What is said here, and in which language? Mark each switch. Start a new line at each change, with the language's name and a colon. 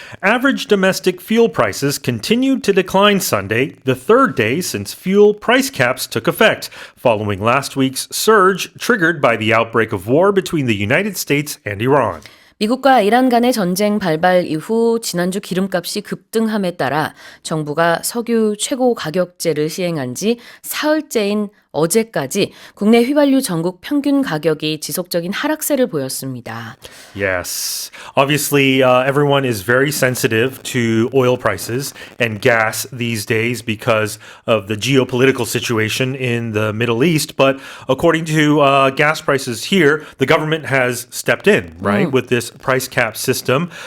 English: Average domestic fuel prices continued to decline Sunday, the third day since fuel price caps took effect, following last week's surge triggered by the outbreak of war between the United States and Iran.
Korean: 미국과 이란 간의 전쟁 발발 이후 지난주 기름값이 급등함에 따라 정부가 석유 최고 가격제를 시행한 지 사흘째인 어제까지 국내 휘발유 전국 평균 가격이 지속적인 하락세를 보였습니다.
English: Yes. Obviously, everyone is very sensitive to oil prices and gas these days because of the geopolitical situation in the Middle East. But according to gas prices here, the government has stepped in, right, with this price cap system.